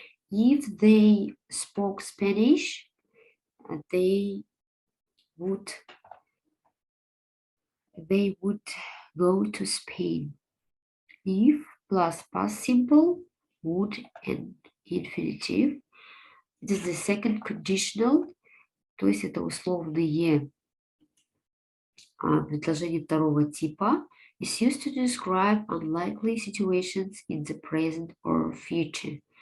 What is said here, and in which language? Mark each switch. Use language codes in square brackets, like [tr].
[en] If they spoke Spanish, they would go to Spain. If plus past simple, would and infinitive. It is the second conditional, [ru] то есть это условные предложения второго типа. [en] Is used to describe unlikely situations in the present or future.